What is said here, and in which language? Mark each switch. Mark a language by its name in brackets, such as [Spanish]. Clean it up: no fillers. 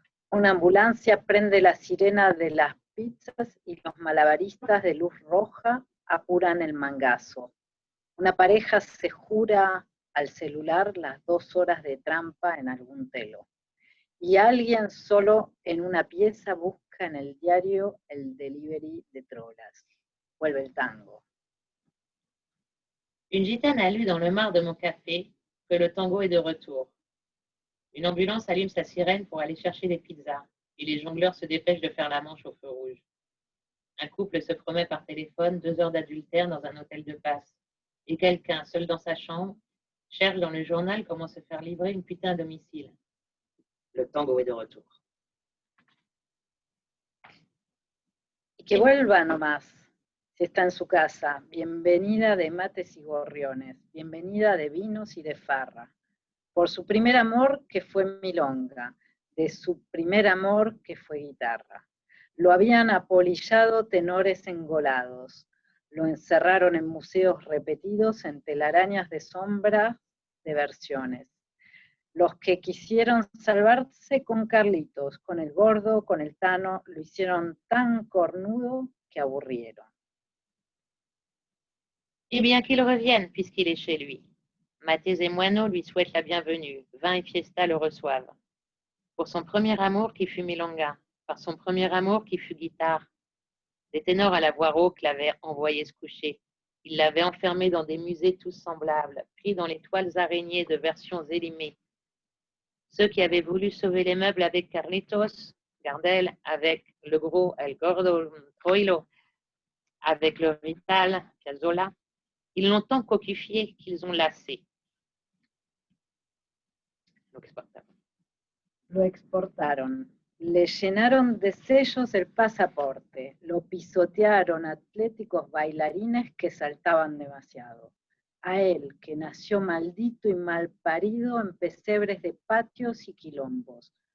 [Spanish] Una ambulancia prende la sirena de las pizzas y los malabaristas de luz roja apuran el mangazo. Una pareja se jura al celular las 2 horas de trampa en algún telo. Y alguien solo en una pieza busca en el diario el delivery de trolas. vuelve el tango. [French] Une gitane a lu dans le mar de mon café que le tango est de retour. Une ambulance allume sa sirène pour aller chercher des pizzas et les jongleurs se dépêchent de faire la manche au feu rouge. Un couple se promet par téléphone 2 heures d'adultère dans un hôtel de passe. Et quelqu'un, seul dans sa chambre, cherche dans le journal comment se faire livrer une putain à domicile. Le tango est de retour. [Spanish] Y que vuelva nomás, si está en su casa, bienvenida de mates y gorriones, bienvenida de vinos y de farra. Por su primer amor que fue milonga, de su primer amor que fue guitarra. Lo habían apolillado tenores engolados, lo encerraron en museos repetidos en telarañas de sombra de versiones. Los que quisieron salvarse con Carlitos, con el gordo, con el Tano, lo hicieron tan cornudo que aburrieron. [French] Eh bien, qu'il revienne puisqu'il est chez lui. Mathés et Moineau lui souhaitent la bienvenue. Vin et fiesta le reçoivent. Pour son premier amour qui fut milonga, par son premier amour qui fut guitare. Des ténors à la voix rauque l'avaient envoyé se coucher. Ils l'avaient enfermé dans des musées tous semblables, pris dans les toiles araignées de versions élimées. Ceux qui avaient voulu sauver les meubles avec Carlitos, Gardel, avec le gros El Gordo Troilo, avec le Rital, Piazzolla, ils l'ont tant coquifié qu'ils ont lassé. [Spanish] Lo exportaron, le llenaron de sellos el pasaporte, lo pisotearon atléticos bailarines que saltaban demasiado. A él, que nació maldito y malparido en pesebres de patios y quilombos.